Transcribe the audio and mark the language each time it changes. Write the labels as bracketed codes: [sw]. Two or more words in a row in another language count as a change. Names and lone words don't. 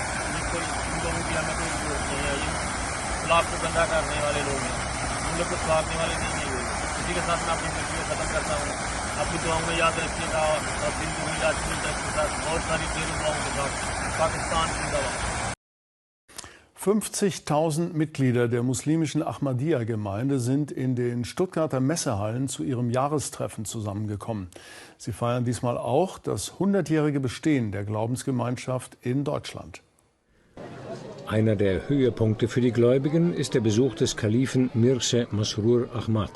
[hi] ये कोई इन लोगों की हमें कोई जरूरत नहीं है। ये गुलाब को गंदा करने वाले लोग हैं, मुल्क को सुधारने वाले नहीं हैं ये। इसी के साथ मैं अपनी तस्वीर ख़त्म करता हूँ। अपनी दुआओं में याद रखिएगा और दिन को याद कीजिएगा के साथ बहुत सारी ढेरों दुआओं के साथ पाकिस्तान जिंदाबाद। [de] 50.000 Mitglieder der muslimischen Ahmadiyya-Gemeinde sind in den Stuttgarter Messehallen zu ihrem Jahrestreffen zusammengekommen. Sie feiern diesmal auch das 100-jährige Bestehen der Glaubensgemeinschaft in Deutschland. Einer der Höhepunkte für die Gläubigen ist der Besuch des Kalifen Mirza Masroor Ahmad.